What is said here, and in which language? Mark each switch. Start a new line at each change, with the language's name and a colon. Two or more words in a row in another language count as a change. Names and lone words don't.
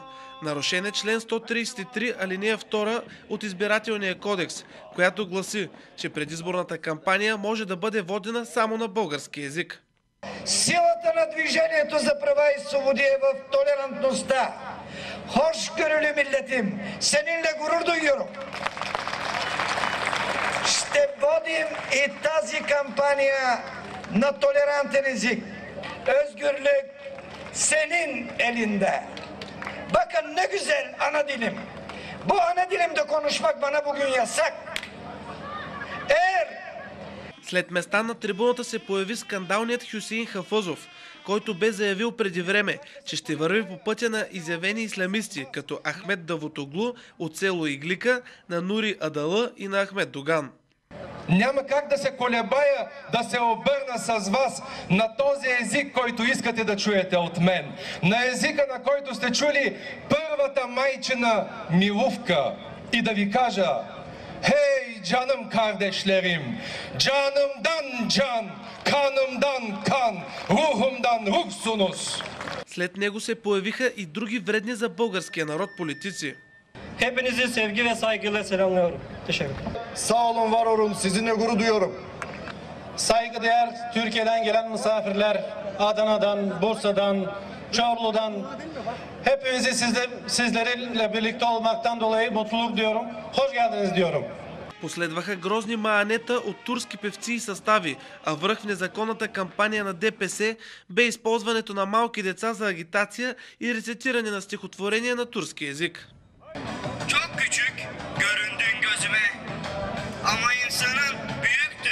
Bulgarian: Нарушен е член 133, алинея 2 от избирателния кодекс, която гласи, че предизборната кампания може да бъде водена само на български език. Силата на Движението за права и свободи е в толерантността.
Turkish: Хош görülü milletim, seninle gurur duyuyorum.
Bulgarian: Ще водим и тази кампания на толерантен език.
Turkish: Özgürlük senin elinde. Bakın ne güzel ana dilim. Bu ana dilimde konuşmak bana bugün yasak.
Bulgarian: След Местан на трибуната се появи скандалният Хюсеин Хафъзов, който бе заявил преди време, че ще върви по пътя на изявени ислямисти, като Ахмед Давутоглу от село Иглика, на Нури Адала и на Ахмед Доган. Няма как да се колебая да се обърна с вас на този език, който искате да чуете от мен. На езика, на който сте чули първата майчина Милувка. И да ви кажа:
Turkish: hey canım kardeşlerim, canımdan can, kanımdan kan, ruhumdan ruhsunuz.
Bulgarian: След него се появиха и други вредни за българския народ политици.
Turkish: Hepinizi sevgi ve saygıyla selamlıyorum. Teşekkür ederim. Sağ olun, var olun. Sizinle gurur duyuyorum. Saygıdeğer Türkiye'den gelen misafirler, Adana'dan, Bursa'dan, Çorlu'dan, hepinizi sizlerle birlikte olmaktan dolayı mutluluk diyorum. Hoş geldiniz diyorum.
Bulgarian: Последваха грозни маанета от турски певци и състави, а връх в незаконната кампания на ДПС бе използването на малки деца за агитация и рецитиране на стихотворения на турски език.
Turkish: Çok küçük göründün gözüme ama insanın büyüktü.